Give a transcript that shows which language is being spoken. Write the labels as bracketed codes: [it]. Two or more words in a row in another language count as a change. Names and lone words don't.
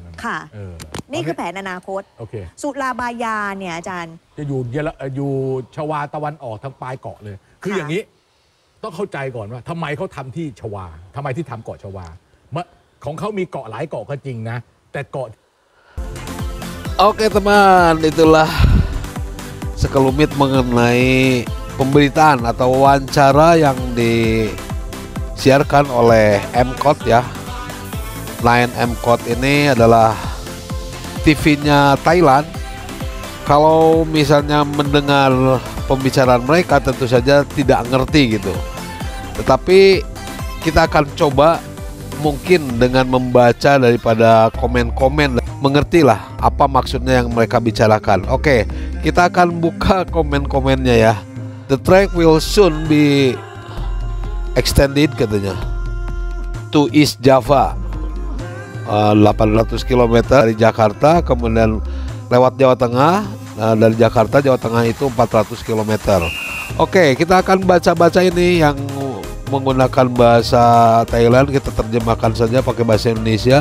[th] ค่ะนี่คือแผนอนาคตสุราบายาเนี่ยอาจารย์ จะอยู่ชวาตะวันออกทางปลายเกาะเลยคืออย่างนี้ต้องเข้าใจก่อนว่าทำไมเขาทำที่ชวาทำไมที่ทำเกาะชวาของเขามีเกาะหลายเกาะก็จริงนะแต่เกาะ [id] Oke teman, itulah sekelumit mengenai pemberitaan atau wawancara yang disiarkan oleh M-Code ya. 9 M-Code ini adalah TV-nya Thailand. Kalau misalnya mendengar pembicaraan mereka tentu saja tidak ngerti gitu. Tetapi kita akan coba mungkin dengan membaca daripada komen-komen mengertilah apa maksudnya yang mereka bicarakan. Oke, kita akan buka komen-komennya ya. [en] The track will soon be extended [id] katanya [en] to East Java, [id] 800 km dari Jakarta, kemudian lewat Jawa Tengah. Dari Jakarta Jawa Tengah itu 400 km. Oke, kita akan baca-baca ini yang menggunakan bahasa Thailand, kita terjemahkan saja pakai bahasa Indonesia.